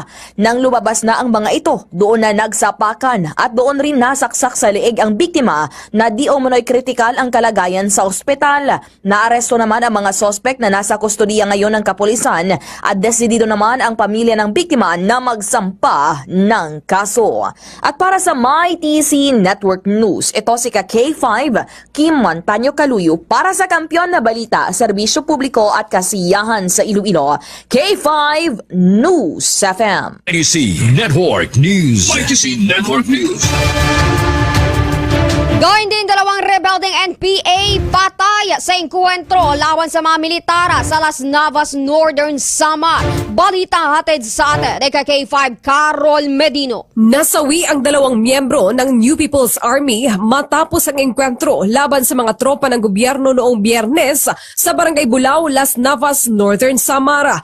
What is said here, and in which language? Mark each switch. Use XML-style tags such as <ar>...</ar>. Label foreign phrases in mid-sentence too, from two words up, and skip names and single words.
<tl>Nang lumabas na ang mga ito, doon na nagsapakan at doon rin nasaksak sa leeg ang biktima na di umano'y kritikal ang kalagayan sa ospital. Naaresto naman ang mga sospek na nasa kustodiya ngayon ng kapulisan at desidido naman ang pamilya ng biktima na magsampa ng kaso. At para sa MyTC Network News, ito si K5 Kim Montaño Kaluyo para sa Kampiyon na Balita, Serbisyo Publiko at Kasiyahan sa Iloilo, K5 News FM. ITC Network News. ITC Network News. Gawin din dalawang rebelding NPA patay sa engkwentro laban sa mga militara sa Las Navas, Northern Samar. Balita hatid sa atin ni K5 Carol Medino. Nasawi ang dalawang miyembro ng New People's Army matapos ang engkwentro laban sa mga tropa ng gobyerno noong Biyernes sa Barangay Bulao, Las Navas, Northern Samar.</tl>